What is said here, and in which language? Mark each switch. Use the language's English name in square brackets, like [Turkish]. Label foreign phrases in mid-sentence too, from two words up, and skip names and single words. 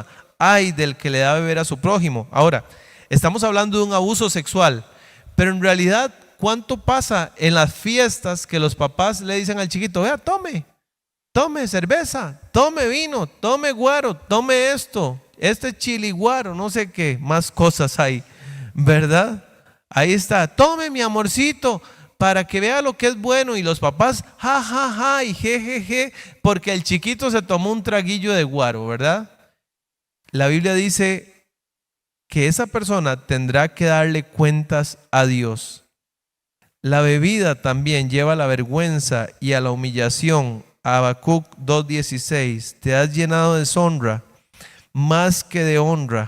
[Spanish] Ay del que le da a beber a su prójimo. Ahora, estamos hablando de un abuso sexual, pero en realidad, ¿cuánto pasa en las fiestas que los papás le dicen al chiquito, vea, tome cerveza, tome vino, tome guaro, tome esto, este chiliguaro, no sé qué más cosas hay, ¿verdad? Ahí está, tome mi amorcito, para que vea lo que es bueno, y los papás, ja, ja, ja, y je, je, je, porque el chiquito se tomó un traguillo de guaro, ¿verdad? La Biblia dice que esa persona tendrá que darle cuentas a Dios. La bebida también lleva a la vergüenza y a la humillación. Habacuc 2:16, te has llenado de deshonra más que de honra.